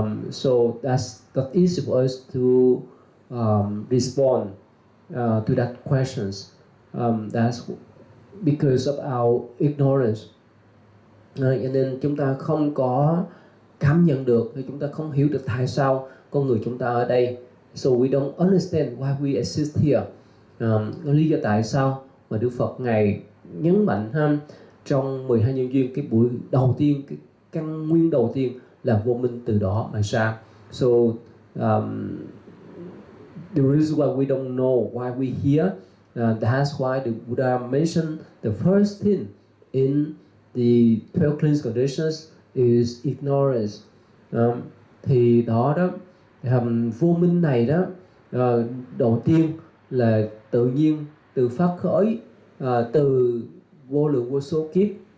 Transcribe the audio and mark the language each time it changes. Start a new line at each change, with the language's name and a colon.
English: So that easy for us to respond to that questions. That's because of our ignorance.
Vietnamese: Cho nên chúng ta không có cảm nhận được, hay chúng ta không hiểu được tại sao con người chúng ta ở đây.
English: So we don't understand why we exist here.
Vietnamese: Lý do tại sao mà Đức Phật Ngài nhấn mạnh trong 12 nhân duyên, cái buổi đầu tiên, cái căn nguyên đầu tiên là vô minh, từ đó mà ra. So
English: the reason why we don't know why we're here. That's why the Buddha mentioned the first thing in the 12 cleansing conditions is ignorance.
Vietnamese: Thì đó đó, vô minh này đó, đầu tiên là tự nhiên, từ phát khởi, từ vô lượng vô số kiếp.